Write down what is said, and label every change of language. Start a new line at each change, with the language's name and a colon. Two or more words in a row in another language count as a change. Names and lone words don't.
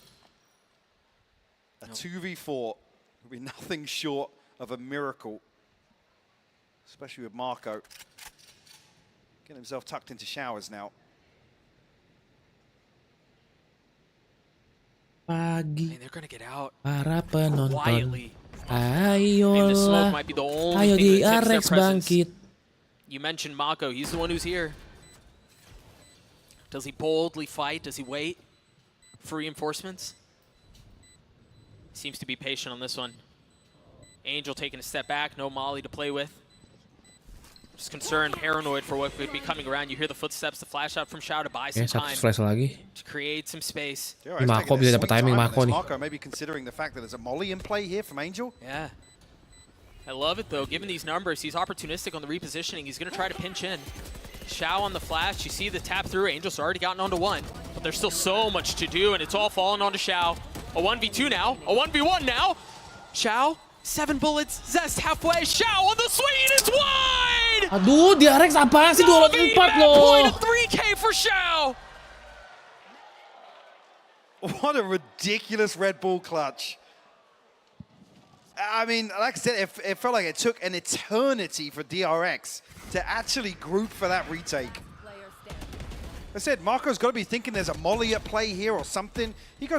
English: A 2v4 will be nothing short of a miracle. Especially with Marco. Getting himself tucked into showers now.
Indonesian: Pagi.
English: They're going to get out
Indonesian: Para penonton.
English: quietly.
Indonesian: Ayolah. Ayo DRX bangkit.
English: You mentioned Mako. He's the one who's here. Does he boldly fight? Does he wait for reinforcements? Seems to be patient on this one. Angel taking a step back. No Molly to play with. Just concerned, paranoid for what could be coming around. You hear the footsteps, the flash out from Xiao to buy some time.
Indonesian: Satu flash lagi.
English: To create some space.
Indonesian: Mako bisa dapat timing Mako nih.
English: Marco maybe considering the fact that there's a molly in play here from Angel. Yeah. I love it though, given these numbers, he's opportunistic on the repositioning. He's gonna try to pinch in. Xiao on the flash, you see the tap through. Angel's already gotten onto 1, but there's still so much to do, and it's all falling onto Xiao. A 1v2 now, a 1v1 now. Xiao, 7 bullets, Zest halfway, Xiao on the swing, it's wide!
Indonesian: Aduh, DRX apaan sih 2 lawan 4 loh.
English: 3K for Xiao! What a ridiculous Red Bull clutch. I mean, like I said, it felt like it took an eternity for DRX to actually group for that retake. I said, Marco's got to be thinking there's a molly at play here or something.